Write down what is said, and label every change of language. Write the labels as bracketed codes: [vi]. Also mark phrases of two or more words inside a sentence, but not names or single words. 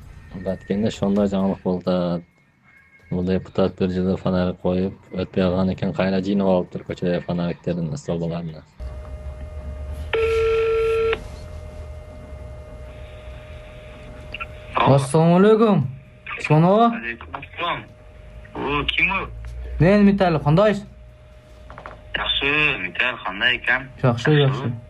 [ky] Batkende şonda жаңылык болду. Бул депутат бир жылы фонарик коюп, өтпөй калган экен, кайра жыйнап алыптыр көчөдөгү фонариктердин столбаларын. [uz] Assalomu alaykum. Sono. Aleykum assalom. O kim o? Men Mital, qandaysiz? Yaxshi, Mital qanday ekan? Yaxshi, yaxshi.